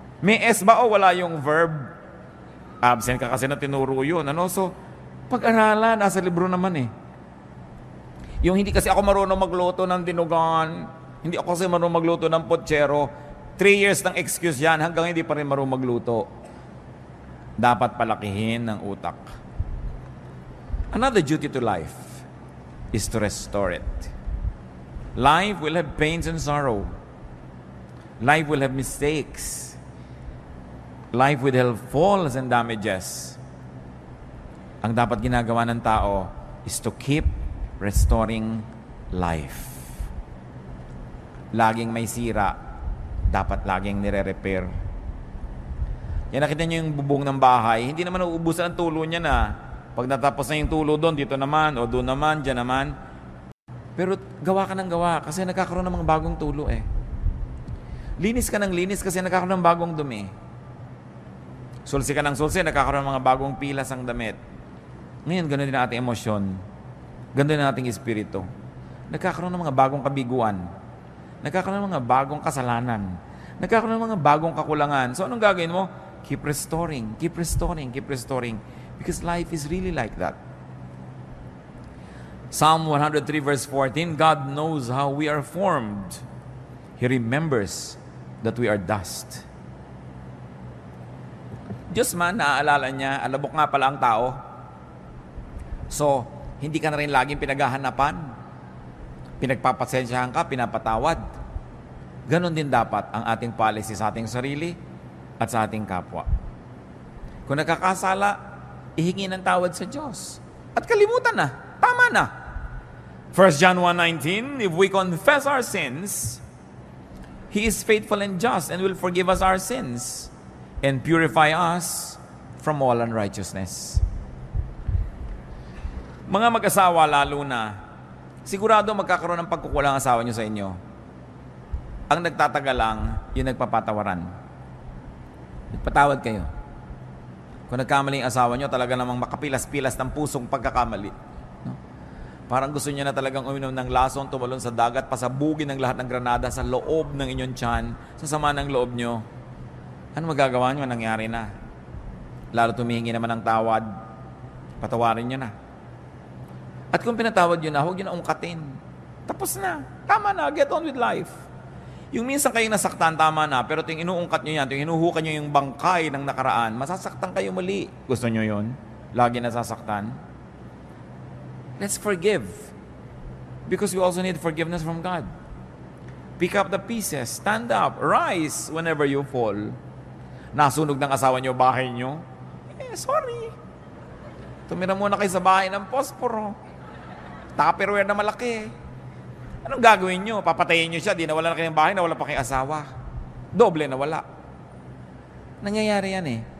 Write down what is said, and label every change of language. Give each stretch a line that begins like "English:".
Filipino: May S ba o wala yung verb? Absent ka kasi na tinuro yun. Ano? So, pag-aralan, nasa libro naman eh. Yung hindi kasi ako marunong magluto ng dinugan, hindi ako kasi marunong magluto ng potsero, 3 years ng excuse yan, hanggang hindi pa rin marunong magluto. Dapat palakihin ng utak.
English: Another duty to life is to restore it. Life will have pains and sorrow. Life will have mistakes. Life will have falls and damages.
Filipino: Ang dapat ginagawa ng tao
English: is to keep restoring life.
Filipino: Laging may sira, dapat laging nire-repair. Yan, nakita niyo yung bubong ng bahay, hindi naman uubusan ang tulo niya na. Pag natapos na yung tulo doon, dito naman, o doon naman, dyan naman. Pero gawa ka ng gawa kasi nagkakaroon ng mga bagong tulo eh. Linis ka ng linis kasi nagkakaroon ng bagong dumi. Sulsi ka ng sulsi, nagkakaroon ng mga bagong pilas ang damit. Ngayon, ganoon din ang ating emosyon. Ganoon din ang ating espiritu. Nagkakaroon ng mga bagong kabiguan. Nagkakaroon ng mga bagong kasalanan. Nagkakaroon ng mga bagong kakulangan. So, anong gagawin mo?
English: Keep restoring, keep restoring, keep restoring. Because life is really like that. Psalm 103 verse 14, God knows how we are formed. He remembers that we are dust.
Filipino: Diyos man, naaalala niya, alabok nga pala ang tao. So, hindi ka na rin laging pinaghahanapan. Pinagpapasensyahan ka, pinapatawad. Ganon din dapat ang ating policy sa ating sarili at sa ating kapwa. Kung nakakasala, ihingi ng tawad sa Diyos. At kalimutan na. Tama na.
English: 1 John 1:19, if we confess our sins, He is faithful and just and will forgive us our sins and purify us from all unrighteousness.
Filipino: Mga mag-asawa lalo na, sigurado magkakaroon ng pagkukulang ang asawa nyo sa inyo. Ang nagtatagal lang, yung nagpapatawaran. Nagpatawad kayo. Kung nagkamali ang asawa nyo, talaga namang makapilas-pilas ng pusong pagkakamali. No? Parang gusto niya na talagang uminom ng lason, tumalon sa dagat, pasabugin ng lahat ng granada sa loob ng inyong tiyan, sa sama ng loob nyo. Ano magagawa nyo? Nangyari na. Lalo tumihingi naman ng tawad, patawarin nyo na. At kung pinatawad nyo na, huwag nyo na ungkatin. Tapos na. Tama na.
English: Get on with life.
Filipino: Yung minsan kayo nasaktan, tama na. Pero yung inuungkat nyo yan, yung hinuhukan nyo yung bangkay ng nakaraan, masasaktan kayo muli. Gusto nyo yun? Lagi nasasaktan?
English: Let's forgive. Because we also need forgiveness from God. Pick up the pieces. Stand up. Rise whenever you fall.
Filipino: Nasunog ng asawa nyo, bahay nyo. Sorry. Tumira muna kayo sa bahay ng posporo. Tupperware na malaki. Anong gagawin nyo? Papatayin nyo siya, di nawala na kayong bahay, nawala pa kayong asawa. Doble nawala. Nangyayari yan eh.